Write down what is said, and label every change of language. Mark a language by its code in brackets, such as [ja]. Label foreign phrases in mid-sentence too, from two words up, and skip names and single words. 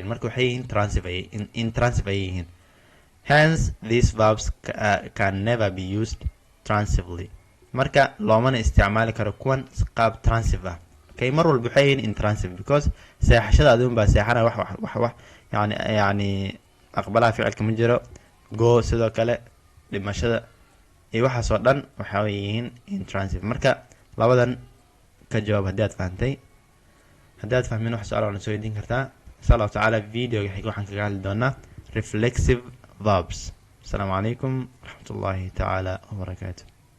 [so] marka waxay yihiin intransitive ayay yihiin. [en] hence these verbs can never be used transively. [so] marka loomana isticmaali karo kuwan qaab transitive ah. okay, mar walba waxay yihiin intransitive, because seexashada adun baa seexana wax yani aqbalaha ficilka ma jiro. go sidoo kale, dhimashada iyo waxaas oo dhan waxa yihiin intransitive. marka labadan ka jawaab haddii aad fahantay. haddii aad fahmin wax su-aal waana soo weydiin kartaa. [ar] إن شاء الله تعالى [so] videoga xiga waxaan kaga hadli doonaa [en] reflexive verbs. [ar] السلام عليكم ورحمة الله تعالى وبركاته.